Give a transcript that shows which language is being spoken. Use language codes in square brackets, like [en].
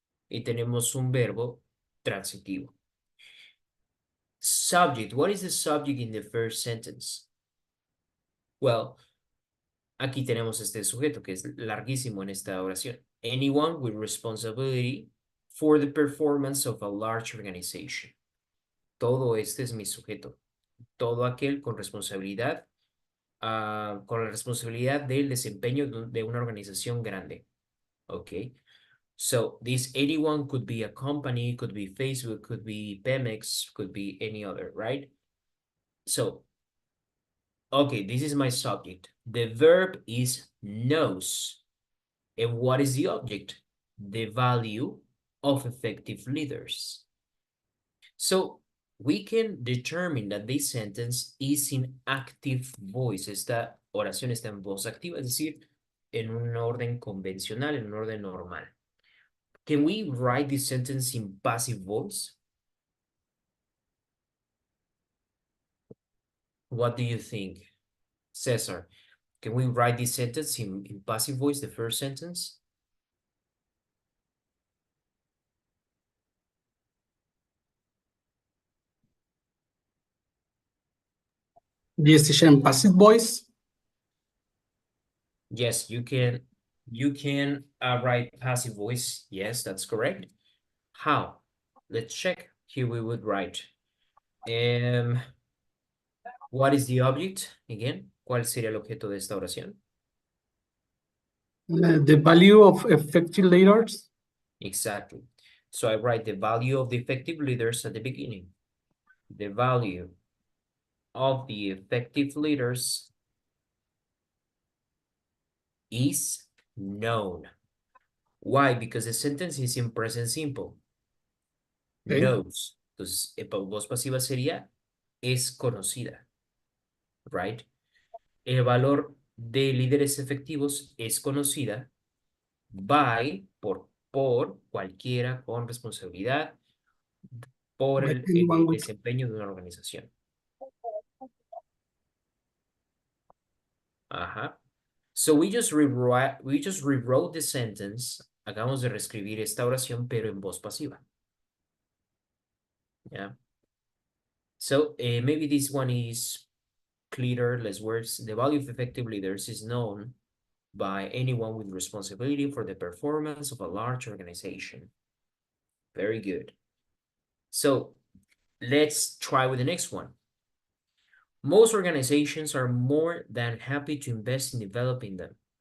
[es] Y tenemos un verbo transitivo. [en] Subject. What is the subject in the first sentence? [es] Well, aquí tenemos este sujeto que es larguísimo en esta oración. [en] Anyone with responsibility for the performance of a large organization. [es] Todo este es mi sujeto. Todo aquel con responsabilidad con la responsabilidad del desempeño de una organización grande. [en] Okay. So this 81 could be a company, could be Facebook, could be Pemex, could be any other, right? So, okay, this is my subject. The verb is knows. And what is the object? The value of effective leaders. So, we can determine that this sentence is in active voice. [es] Esta oración está en voz activa, es decir, en un orden convencional, en un orden normal. [en] Can we write this sentence in passive voice? What do you think, Cesar? Can we write this sentence in passive voice, the first sentence? Yes, teacher, in passive voice. Yes, you can write passive voice. Yes, that's correct. How? Let's check. Here we would write. What is the object? [es] Again, ¿cuál sería el objeto de esta oración? [en] The value of effective leaders. Exactly. So I write the value of the effective leaders at the beginning. The value of the effective leaders is known. Why? Because the sentence is in present simple. Okay. Knows. [es] Entonces, voz pasiva sería es conocida. Right? El valor de líderes efectivos es conocida por cualquiera con responsabilidad por [en] By [es] el [en] anyone with- [es] desempeño de una organización. Ajá. [en] So we just rewrote the sentence. [es] Acabamos de reescribir esta oración, pero en voz pasiva. [en] Yeah. So maybe this one is clearer, less words. The value of effective leaders is known by anyone with responsibility for the performance of a large organization. Very good. So let's try with the next one. Most organizations are more than happy to invest in developing them.